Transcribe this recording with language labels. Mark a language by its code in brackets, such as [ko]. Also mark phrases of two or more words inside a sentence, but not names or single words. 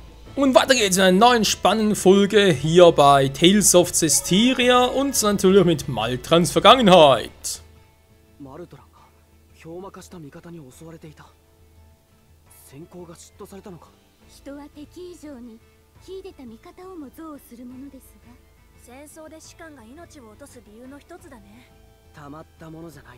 [de] Und weiter geht's in einer neuen spannenden Folge hier bei Tales of Zestiria und natürlich mit Maltrans Vergangenheit. [ja] マルトランが氷魔化した味方に襲われていた。先行が嫉妬されたのか。人は敵以上に秀でた味方をも憎悪するものですが、戦争で士官が命を落とす理由の一つだね。たまったものじゃないな。